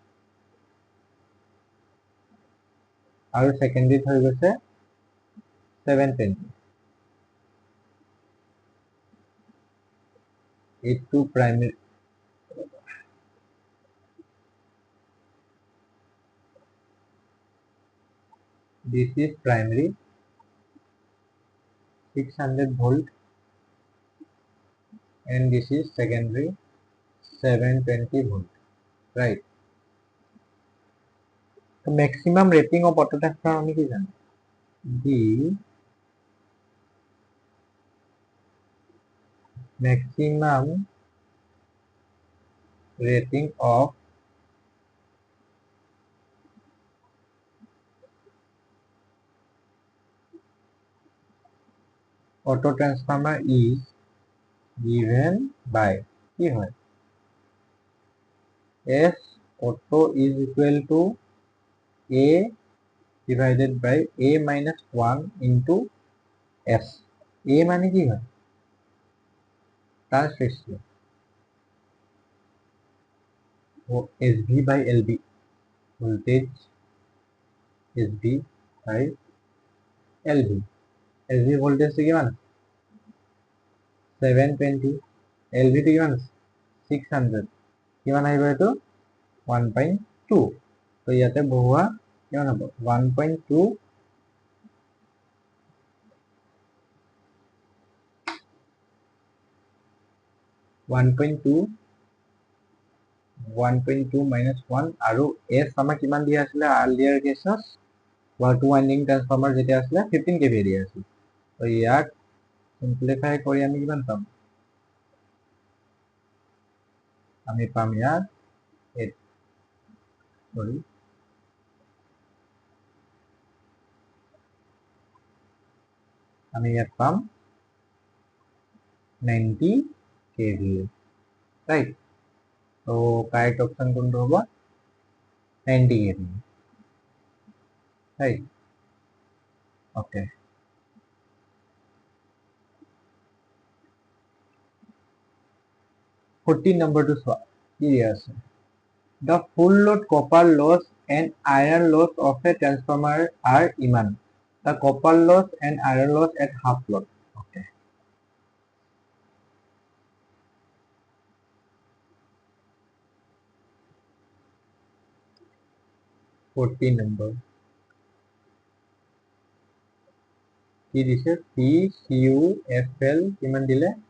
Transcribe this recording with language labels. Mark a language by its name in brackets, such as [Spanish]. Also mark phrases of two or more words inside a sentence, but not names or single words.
[Assamese] আৰু সেকেন্ডাৰীত হৈ গৈছে [English] 720 8 primary this is primary 600 volt and this is secondary 720 volt right so maximum rating of auto transformer [Assamese] আমি কি জানো [English] the maximum rating of auto transformer is given by [Assamese] কি হয় [English] S auto is equal to A divided by A minus 1 into S A [Assamese] মানে কি হয় [English] trans ratio SV by LV, voltage SV by LV. SV voltage [Assamese] তো কিমান 720, LV তো কিমান 600, কিমান আহিব এটো 1.2. তো ইয়াতে বহুৱা কিমান হ'ব 1.2 minus 1 আৰু S আমাৰ কিমান দিয়া আছিলে [English] earlier cases 2 winding transformer [Assamese] যেতিয়া আছিলে 15 kVA দিয়া আছিল তো ইয়াক simplify কৰি আমি কিমান পাম আমি পাম ইয়াত 8 আমি ইয়াত পাম 90 kVA, right? [English] So correct option [Assamese] কোনটো হ'ব [English] 90 kVA, right? Okay. number 2 [Assamese] চোৱা কি দিয়া আছে [English] the full load copper loss and iron loss of a transformer are ইমান the copper loss and iron loss at half load. Okay. [Assamese] number কি দিছে PCUFL কিমান দিলে